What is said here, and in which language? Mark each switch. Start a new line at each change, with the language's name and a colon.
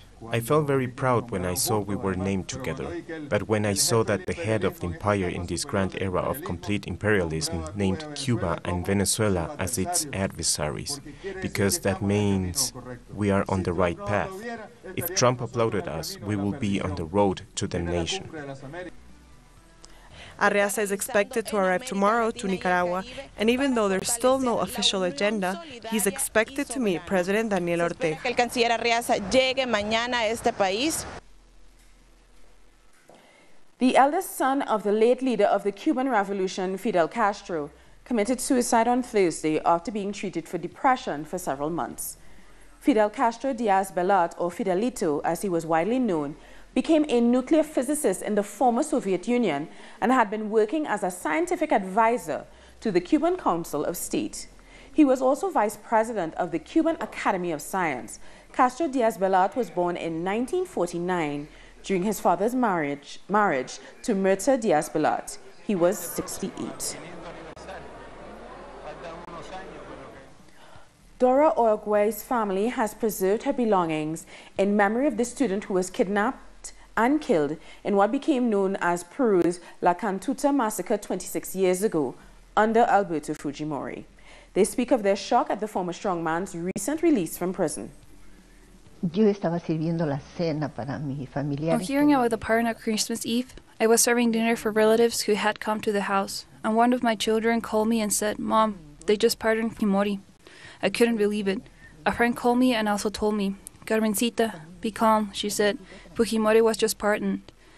English: I felt very proud when I saw we were named together, but when I saw that the head of the empire in this grand era of complete imperialism named Cuba and Venezuela as its adversaries, because that means we are on the right path. If Trump applauded us, we will be on the road to damnation. Arreaza is expected to arrive tomorrow to Nicaragua, and even though there's still no official agenda, he's expected to meet President Daniel Ortega.
Spanish: El canciller Arreaza llegue mañana a este país.
English: The eldest son of the late leader of the Cuban Revolution, Fidel Castro, committed suicide on Thursday after being treated for depression for several months. Fidel Castro Diaz-Balart, or Fidelito as he was widely known, became a nuclear physicist in the former Soviet Union and had been working as a scientific advisor to the Cuban Council of State. He was also vice president of the Cuban Academy of Science. Castro Diaz-Balart was born in 1949 during his father's marriage to Mirta Diaz-Balart. He was 68. Dora Orgue's family has preserved her belongings in memory of the student who was kidnapped and killed in what became known as Peru's La Cantuta massacre 26 years ago under Alberto Fujimori. They speak of their shock at the former strongman's recent release from prison.
Spanish: Yo estaba sirviendo la cena para mi familia.
English: On hearing about the pardon at Christmas Eve, I was serving dinner for relatives who had come to the house, and one of my children called me and said, "Mom, they just pardoned Fujimori." I couldn't believe it. A friend called me and also told me, "Carmencita, be calm," she said. "Fujimori was just pardoned."